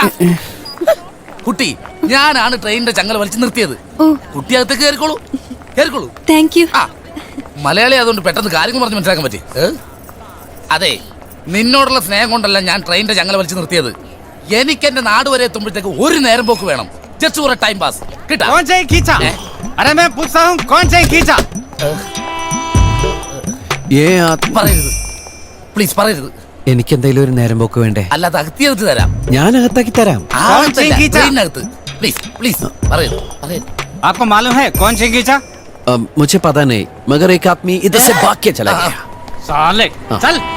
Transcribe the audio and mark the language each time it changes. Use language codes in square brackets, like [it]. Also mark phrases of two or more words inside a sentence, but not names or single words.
[ml] കുട്ടി, ഞാനാണ് ട്രെയിനിന്റെ ചങ്ങല വലിച്ചു നിർത്തിയത്. കുട്ടി അകത്തേക്ക് കയറിക്കോളൂ, കയറിക്കോളൂ. [en] thank you. [ml] ആ, മലയാളി അതുകൊണ്ട് പെട്ടെന്ന് കാര്യങ്ങൾ പറഞ്ഞ് മനസ്സിലാക്കാൻ പറ്റി. അതെ, നിന്നോടുള്ള സ്നേഹം കൊണ്ടല്ല ഞാൻ ട്രെയിനിന്റെ ചങ്ങല വലിച്ചു നിർത്തിയത്. എനിക്ക് എന്റെ നാട് വരെ എത്തുമ്പോഴത്തേക്ക് ഒരു നേരം പോക്ക് വേണം. [en] just for a time pass. കിട്ടാ? [hi] अरे मैं पूछता हूँ कौन से खींचा? [ml] പറയരുത് പ്ലീസ്, പറയരുത്. എനിക്ക് എന്തെങ്കിലും ഒരു നേരം പോക്ക് വേണ്ടേ? അല്ലാതെ അകത്തിയെടുത്ത് തരാം. ഞാൻ അകത്താക്കി തരാം. ട്രെയിനകത്ത് [en] please please [ml] പറയരുത്, പറയരുത്. [hi] आपको मालूम है कौन से खींचा? मुझे पता नहीं, मगर एक आदमी इधर से भाग के चला गया. साले चल.